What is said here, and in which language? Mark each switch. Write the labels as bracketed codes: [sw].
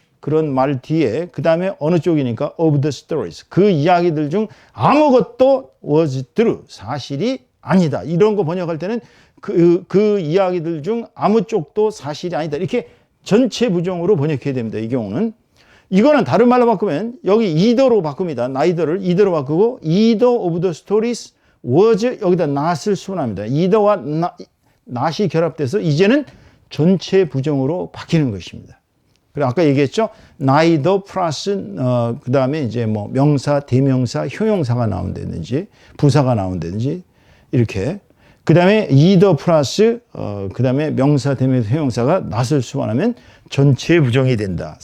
[ko] 그런 말 뒤에 그 다음에 어느 쪽이니까 of the stories. 그 이야기들 중 아무것도 [en] was true. [ko] 사실이 아니다. 이런 거 번역할 때는 그 이야기들 중 아무 쪽도 사실이 아니다. 이렇게 전체 부정으로 번역해야 됩니다. 이 경우는. 이거는 다른 말로 바꾸면 여기 either로 바꿉니다. neither를 either로 바꾸고 either of the stories was 여기다 not을 수반합니다. either와 not이 결합돼서 이제는 전체 부정으로 바뀌는 것입니다. 그래 아까 얘기했죠. neither 플러스 그 다음에 이제 뭐 명사, 대명사, 형용사가 나온다든지 부사가 나온다든지 이렇게 그 다음에 either 플러스 그 다음에 명사, 대명사, 형용사가 not을 수반하면 전체 부정이 된다.